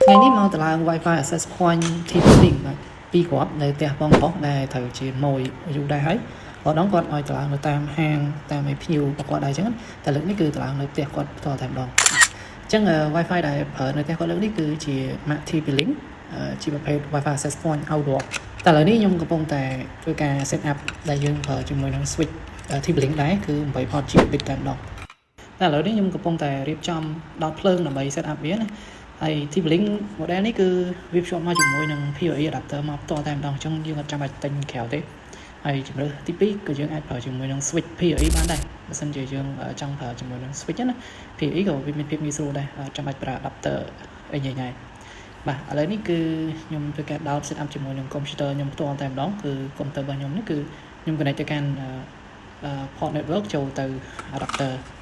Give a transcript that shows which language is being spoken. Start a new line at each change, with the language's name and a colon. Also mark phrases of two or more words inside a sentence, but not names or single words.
Khmer: ថ្ងៃនេះមកតឡើង
English: Wi-Fi access point
Khmer: TP-Link បាទពីរគ្រាប់នៅផ្ទះបងប្រុសដែលត្រូវជាម៉ួយយូរដែរហើយគាត់ដល់គាត់ឲ្យតឡើងនៅតាមហាងតាមឯភ្ញៀវរបស់គាត់ដែរអញ្ចឹងតែលើកនេះគឺតឡើងនៅផ្ទះគាត់ផ្ទាល់តែម្ដងអញ្ចឹ ង Wi-Fi ដែលប្រើនៅផ្ទះគាត់លើកនេះគឺជា Mac TP-Link ជាប្រភេទ
English: Wi-Fi access point outdoor
Khmer: តែឥឡូវនេះខ្ញុំកំពុងតែធ្វើការ
English: set up
Khmer: ដែលយើងប្រើជាមួយនឹង switch TP-Link ដែរគឺ 8 Gigabit តែម្ដងតែឥឡូវនេះខ្ញុំកំពុងតែរៀបចំដោតភ្លើងដើម្បី
English: set up
Khmer: វាណាហើយ TP-Link model នេះគឺវាភ្ជាប់មកជាមួយនឹង PoE adapter មកផ្ទាល់តែម្ដងអញ្ចឹងយើងអត់ចាំបាច់ទិញក្រៅទេហើយជំរើសទី2គឺយើងអាចប្រើជាមួយនឹង switch PoE បានដែរបើសិនជាយើងចង់ប្រើជាមួយនឹង switch ណា PoE ក៏វាមានភាពងាយស្រួលដែរចាំបាច់ប្រើ adapter អីញ៉ៃៗបាទឥឡូវនេះគឺខ្ញុំធ្វើការ
English: download set up
Khmer: ជាមួយនឹង computer ខ្ញុំផ្ទាល់តែម្ដងគឺ computer របស់ខ្ញុំនេះគឺខ្ញុំ connect ទៅកាន់
English: port network
Khmer: ចូលទៅ adapter